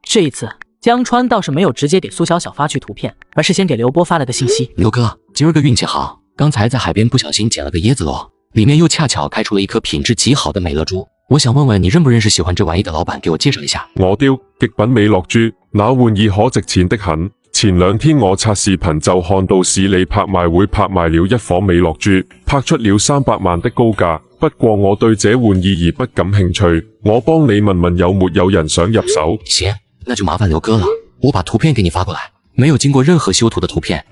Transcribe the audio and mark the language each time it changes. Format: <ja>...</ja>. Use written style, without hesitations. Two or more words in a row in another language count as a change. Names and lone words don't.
<zh>这一次江川倒是没有直接给苏小小发去图片，而是先给刘波发了个信息。刘哥，今儿个运气好，刚才在海边不小心捡了个椰子螺，里面又恰巧开出了一颗品质极好的美乐珠。我想问问你认不认识喜欢这玩意的老板，给我介绍一下。我雕極品美樂珠，那玩意可值錢的很。前2天我刷視頻就看到市里拍賣會拍賣了一顆美樂珠，拍出了300萬的高價。不過我對這玩意而不感興趣，我幫你問問有沒有人想入手。行，那就麻煩劉哥了，我把圖片給你發過來，沒有經過任何修圖的圖片。</zh>